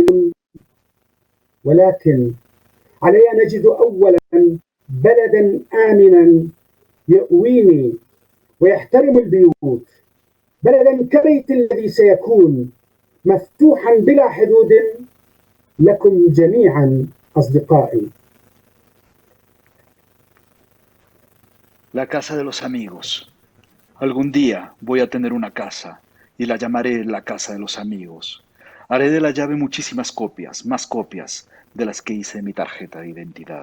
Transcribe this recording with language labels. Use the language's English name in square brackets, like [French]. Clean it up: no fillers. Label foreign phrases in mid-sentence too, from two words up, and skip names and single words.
[Arabic] ولكن علي أن أجد أولا بلدا آمنا يؤويني ويحترم البيوت بلدا كبيت الذي سيكون مفتوحا بلا حدود لكم جميعا أصدقائي. [Spanish] La casa de los amigos. Algún día voy a tener una casa y la llamaré la casa de los amigos. Haré de la llave muchísimas copias, más copias de las que hice de mi tarjeta de identidad.